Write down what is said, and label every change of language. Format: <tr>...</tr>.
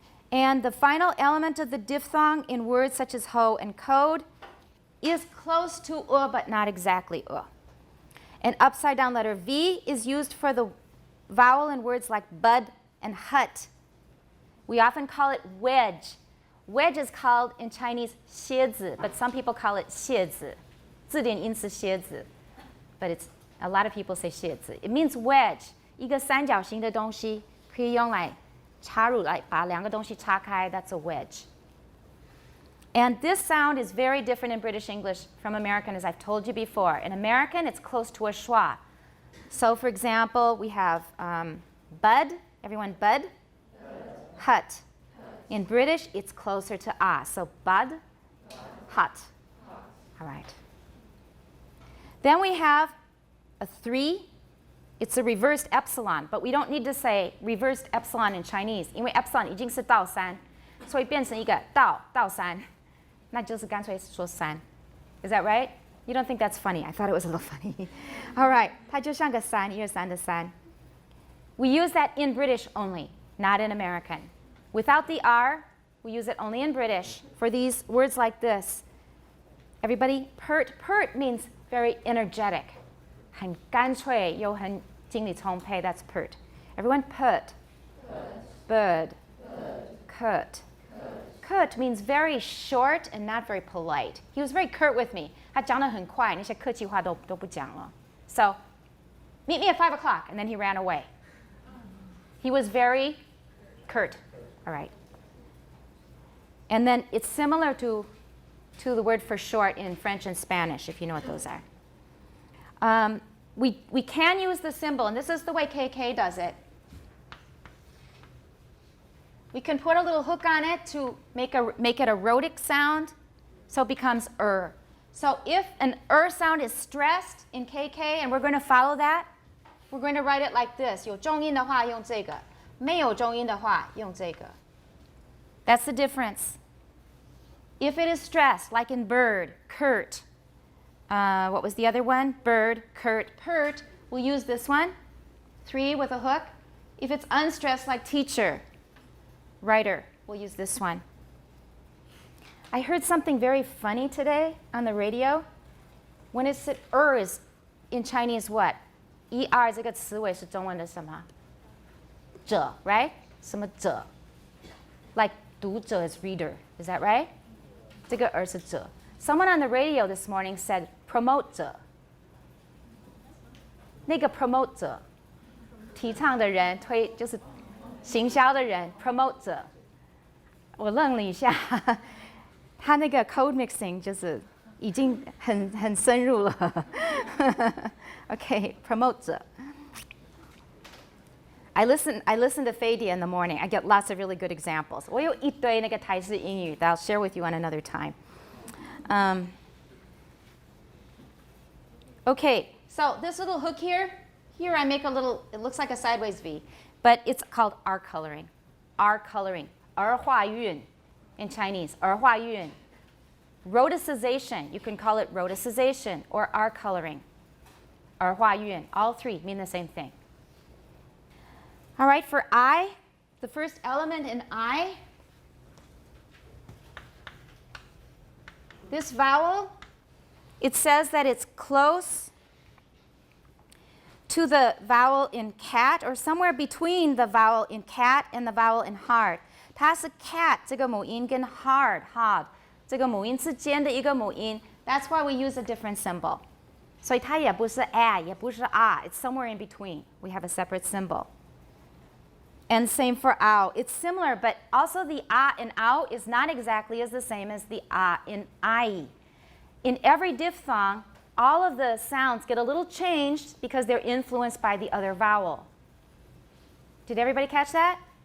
<en>And the final element of the diphthong in words such as ho and code is close to but not exactly An upside down letter V is used for the vowel in words like bud and hut. We often call it wedge. Wedge is called in Chinese 蝎子, but some people call it 蝎子.</en> <zh>字典音是蝎子,</zh> <en>but a lot of people say 蝎子. It means wedge,</en> <zh>一个三角形的东西可以用来插入来把两个东西插开,</zh> <en>that's a wedge. And this sound is very different in British English from American, as I've told you before. In American, it's close to a schwa. So for example, we have bud. Everyone, bud? Hut. In British, it's closer to ah. So bud, hut. All right. Then we have a 3. It's a reversed epsilon, but we don't need to say reversed epsilon in Chinese,</en> <zh>因为 epsilon 已经是倒3, 所以变成一个倒3, 那就是干脆说3.</zh> <en>Is that right? You don't think that's funny? I thought it was a little funny. All right,</en> <zh>它就像个3, 1、2、3的3.</zh> <en>We use that in British only, not in American. Without the R, we use it only in British for these words like this. Everybody, pert. Pert means very energetic.</en> <zh>很干脆又很精力充沛,</zh> <en>that's pert. Everyone, pert. Bird. Curt. Curt means very short and not very polite. He was very curt with me.</en> <zh>他讲得很快, 那些客气话都不讲了.</zh> <en>So, meet me at 5 o'clock, and then he ran away. He was very curt. All right. And then it's similar to the word for short in French and Spanish, if you know what those are. We can use the symbol, and this is the way KK does it. We can put a little hook on it to make it a rhotic sound, so it becomes So if an sound is stressed in KK, and we're going to follow that, we're going to write it like this.</en> <zh>有重音的话用这个，没有重音的话用这个.</zh> <en>That's the difference. If it is stressed, like in bird, curt. What was the other one? Bird, curt, pert. We'll use this one. 3 with a hook. If it's unstressed, like teacher, writer, we'll use this one. I heard something very funny today on the radio. When it said is in Chinese what?</en> <zh>er 这个词尾是中文的什么？</zh> <en>者 right? 什么者 Like 读者 is reader. Is that right?</en> <zh>这个是者.</zh> <en>Someone on the radio this morning said promote 者.</en> <zh>那个 promote 者，提倡的人，就是行销的人 promote 者。我愣了一下，他那个 code mixing 就是已经很深入了。</zh> <en>Okay, promote 者。 I listen to Fadia in the morning. I get lots of really good examples.</en> <zh>我有一堆那个台式英语</zh> <en>that I'll share with you on another time. Okay, so this little hook here I make a little, it looks like a sideways V, but it's called R coloring. R coloring. 儿化韵 in Chinese.</en> <zh>儿化韵.</zh> <en>Rhoticization, you can call it rhoticization or R coloring.</en> <zh>儿化韵.</zh> <en>All three mean the same thing. All right, for I, the first element in I, this vowel, it says that it's close to the vowel in cat or somewhere between the vowel in cat and the vowel in hard.</en> <zh>它是 cat 这个母音跟 hard 这个母音之间的一个母音。</zh> <en>That's why we use a different symbol.</en> <zh>所以它也不是 a 也不是 a.</zh> <en>It's somewhere in between. We have a separate symbol. And same for ow. It's similar, but also the a in ow is not exactly as the same as the a in I. In every diphthong, all of the sounds get a little changed because they're influenced by the other vowel. Did everybody catch that?</en>